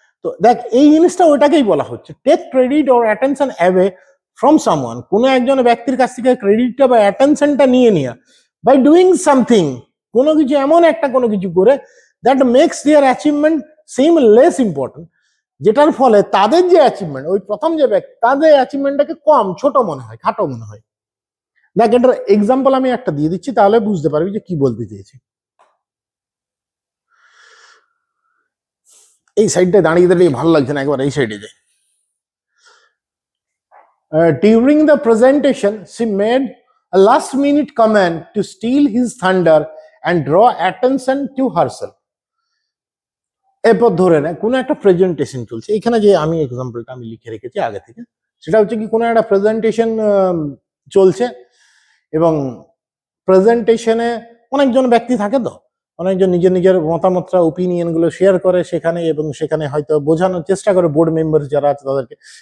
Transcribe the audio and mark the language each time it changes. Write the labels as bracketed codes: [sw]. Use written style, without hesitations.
[bn] তো দেখ এই জিনিসটা ওইটাকেই বলা হচ্ছে [en] take credit or attention away from someone, [bn] কোনো একজন ব্যক্তির কাছ থেকে ক্রেডিটটা বা অ্যাটেনশনটা নিয়ে নেওয়া [en] by doing something, [bn] কোনো কিছু এমন একটা কোনো কিছু করে [en] that makes their achievement seem less important, [bn] যেটার ফলে তাদের যে অ্যাচিভমেন্ট, ওই প্রথম যে ব্যক্তি তাদের অ্যাচিভমেন্টটাকে কম, ছোট মনে হয়, খাটো মনে হয়। দেখ এটার এক্সাম্পল আমি একটা দিয়ে দিচ্ছি, তাহলে বুঝতে পারবি যে কি বলতে চেয়েছি। এই সাইডটা দাঁড়িয়ে দাঁড়িয়ে ভালো লাগছে না, একবার এই সাইডে যাই। [en] During the presentation, she made a last-minute comment to steal his thunder and draw attention to herself. [bn] এরপর ধরে নেয় কোনো একটা প্রেজেন্টেশন চলছে, এখানে যে আমি এক্সাম্পলটা আমি লিখে রেখেছি আগে থেকে, সেটা হচ্ছে কি কোনো একটা প্রেজেন্টেশন চলছে, এবং প্রেজেন্টেশনে অনেকজন ব্যক্তি থাকে, তো অনেকজন নিজের নিজের মতামতটা ওপিনিয়ন গুলো শেয়ার করে সেখানে, এবং সেখানে হয়তো বোঝানোর চেষ্টা করে বোর্ড মেম্বার যারা আছে তাদেরকে।